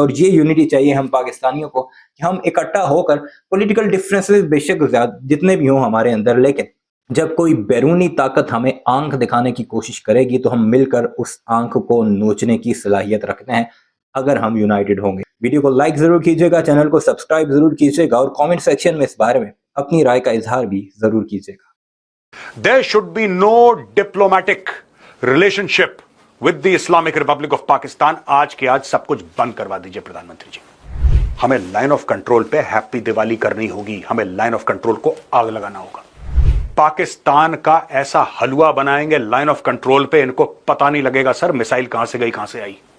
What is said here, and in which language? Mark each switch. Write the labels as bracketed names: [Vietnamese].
[Hindi] और ये यूनिटी चाहिए हम पाकिस्तानियों को कि हम इकट्ठा होकर, पॉलिटिकल डिफरेंसेस बेशक जितने भी हों हमारे अंदर, लेकिन जब कोई बैरूनी ताकत हमें आंख दिखाने की कोशिश करेगी तो हम मिलकर उस आंख को नोचने की सलाहियत रखते हैं, अगर हम यूनाइटेड होंगे। वीडियो को लाइक जरूर कीजिएगा, चैनल को सब्सक्राइब जरूर कीजिएगा और कमेंट सेक्शन में इस बारे में अपनी राय का इजहार भी जरूर कीजिएगा। [English] There should be no diplomatic relationship with the Islamic Republic of Pakistan। [Hindi] आज के आज सब कुछ बंद करवा दीजिए प्रधानमंत्री जी। हमें लाइन ऑफ कंट्रोल पे हैप्पी दिवाली करनी होगी, हमें लाइन ऑफ कंट्रोल को आग लगाना होगा। पाकिस्तान का ऐसा हलवा बनाएंगे लाइन ऑफ कंट्रोल पे, इनको पता नहीं लगेगा सर मिसाइल कहां से गई कहां से आई।